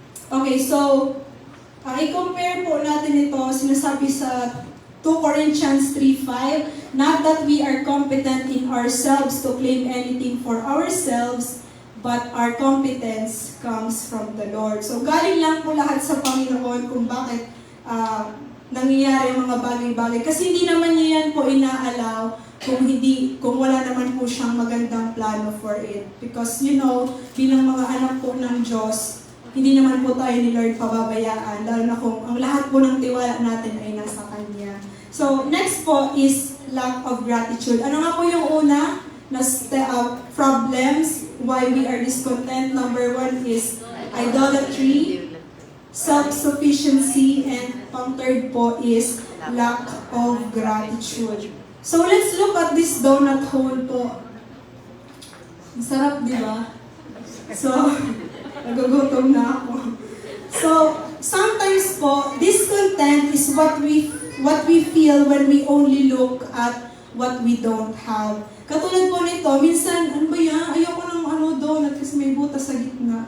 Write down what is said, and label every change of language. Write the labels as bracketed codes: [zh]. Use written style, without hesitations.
[en] Okay, so, [tl] i-compare po natin ito, sinasabi sa [en] 2 Corinthians 3:5, not that we are competent in ourselves to claim anything for ourselves, but our competence comes from the Lord. [tl] So, galing lang po lahat sa Panginoon kung bakit nangyayari ang mga bagay-bagay. Kasi hindi naman niya yan po inaalaw kung wala naman po siyang magandang plano for it. Because, bilang mga anak po ng Diyos, hindi naman po tayo ni Lord pababayaan, lalo na kung ang lahat po ng tiwala natin ay nasa Kanya. [en] So, next po is lack of gratitude. [tl] Ano nga po yung una na [en] problems why we are discontent? Number 1 is idolatry, self-sufficiency, and third po is lack of gratitude. So, let's look at this donut hole po. [tl] Ang sarap, di ba? [en] So, [tl] nagugutom na ako. [en] So, sometimes po, discontent is what we feel when we only look at what we don't have. [tl] Katulad po nito, minsan, ano ba yan? Ayoko ng donut kasi may butas sa gitna.